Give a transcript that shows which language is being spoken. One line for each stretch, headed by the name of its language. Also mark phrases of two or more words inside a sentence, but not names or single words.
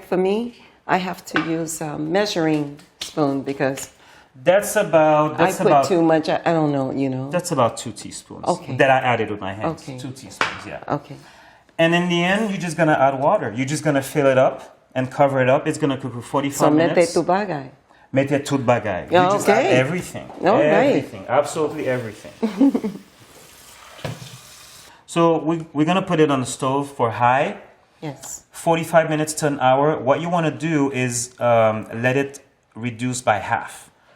English: For me, I have to use a measuring spoon because that's about I put too much. I don't know. that's about 2 teaspoons. Okay. That I added with my hands. Okay. 2 teaspoons, yeah. Okay. And in the end, you're just gonna add water. You're just gonna fill it up and cover it up. It's gonna cook for 45
Haitian Creole: So mete
English: minutes.
Haitian Creole: tu bagay. Mete tout bagay.
English: You Yeah, just add okay. everything. All right. Everything. Absolutely everything. So we're gonna put it on the stove for high, Yes. 45 minutes to an hour. What you wanna do is let it reduce by half.